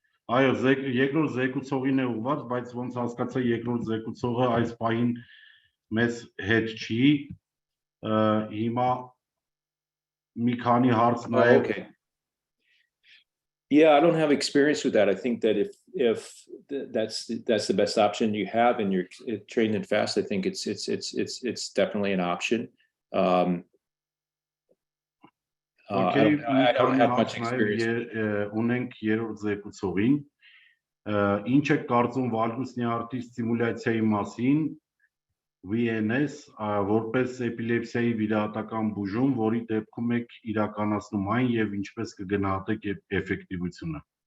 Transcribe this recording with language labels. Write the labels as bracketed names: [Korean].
[Armenian] Այո, երկրորդ զեկուցողին է ուղված, բայց ոնց հասկացա երկրորդ զեկուցողը այս պահին մեզ հետ չի, հիմա մի քանի հարց Oh, նաև [English] okay. Yeah, I don't have experience with that. I think that if that's the best option you have and you're trained and fast, I think it's definitely an option. I don't have much experience. [Armenian] Ունենք երրորդ զեկուցողին, ինչ է կարծում վալգուսնի արտի ստիմուլյացիայի մասին, VNS, որպես էպիլեպսիայի վիրահատական բուժում, որի դեպքում եք իրականացնում այն եւ ինչպես կգնահատեք էֆեկտիվությունը։